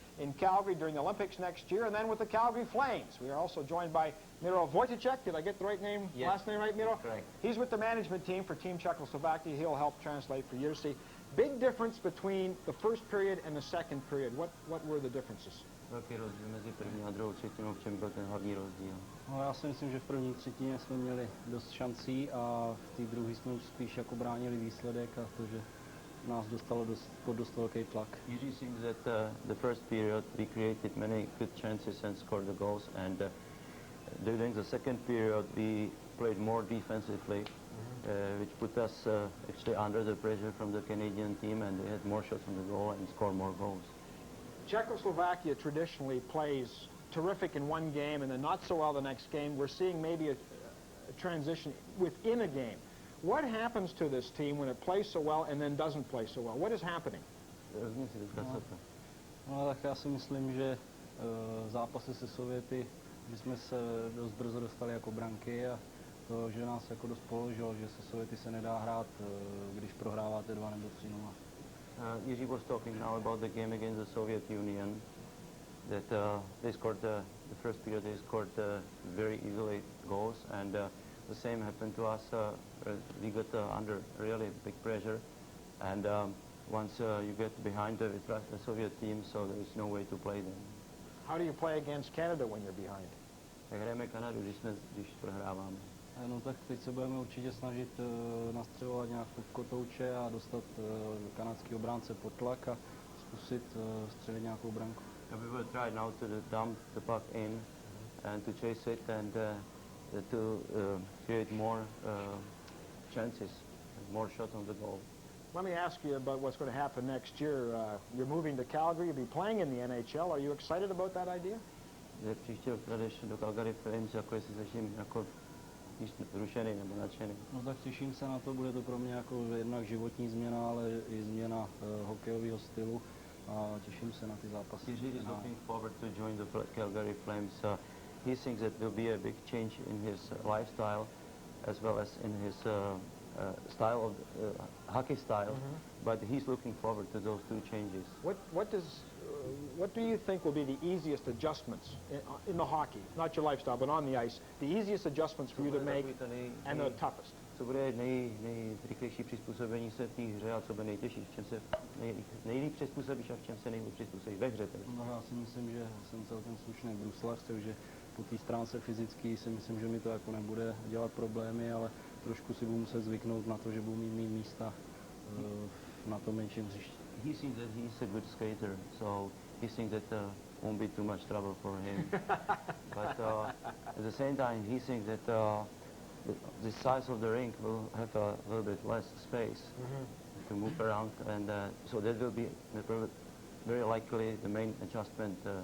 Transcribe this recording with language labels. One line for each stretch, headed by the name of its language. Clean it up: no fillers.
English: in Calgary during the Olympics next year, and then with the Calgary Flames. We are also joined by Miro Wojciech. Did I get the right name, last name right, Miro? Correct. He's with the management team for Team Czechoslovakia. He'll help translate for Jerzy. Big difference between the first period and the second period. What were the differences?
Czech: Velký rozdíl mezi první a druhou třetinou, v čem byl ten hlavní rozdíl? No, já si myslím, že v první třetině jsme měli dost šancí a v té druhé jsme už spíš jako bránili výsledek a to, že nás dostalo pod dost velký tlak.
English: Usually seems that the first period we created many good chances and scored the goals, and during the second period we played more defensively, which put us actually under the pressure from the Canadian team, and we had more shots on the goal and scored more goals. Czechoslovakia traditionally plays terrific in one game and then not so well the next game. We're seeing maybe a transition within a game. What happens to this team when it plays so well and then doesn't play so well? What is happening?
Czech: No, tak já si myslím, že zápasy se Sověty, že jsme se dost brzo dostali jako branky a to, že nás jako dost položilo, že se Sověty se nedá hrát, když prohráváte 2 nebo 3-0.
English: Jiří was talking now about the game against the Soviet Union, that they scored the first period, they scored very easily goals, and the same happened to us. We got under really big pressure, and once you get behind the Soviet team, so there is no way to play them. How do you play against Canada when you're behind?
Czech: Jak hrajeme Kanadu, když prohráváme? No tak teď se budeme určitě snažit nastřelovat nějakou kotouče a dostat kanadský obránce pod tlak a zkusit střelit nějakou branku.
English: We will try now to dump the puck in and to chase it and to create more chances, more shots on the goal. Let me ask you about what's going to happen next year. You're moving to Calgary, you'll be playing in the NHL. Are you excited about that idea?
Czech: Příští rok jdeš do Calgary Flames, jako jestli začím jako zrušený nebo nadšený. No tak těším se na to, bude to pro mě jako jednak životní změna, ale i změna hokejového stylu a těším se na ty zápasy.
English: He's really looking forward to join the Calgary Flames. He thinks that will be a big change in his lifestyle as well as in his style of hockey style, but he's looking forward to those two changes. What do you think will be the easiest adjustments in the hockey, not your lifestyle, but on the ice, the easiest adjustments for you to make and the toughest?
Czech: Co bude nejrychlejší přizpůsobení se té hře a co bude nejtěžší, v čem se nejlíp přizpůsobíš a v čem se nejlíp přizpůsobíš ve hře? No, já si myslím, že jsem celkem slušný bruslař, takže po té stránce fyzický si myslím, že mi to jako nebude dělat problémy, ale trošku si budu muset zvyknout na to, že budu mít místa na tom menším hřišti.
English: He thinks that he's a good skater, so he thinks that won't be too much trouble for him. But at the same time, he thinks that the size of the rink will have a little bit less space to move around, and so that will be very likely the main adjustment.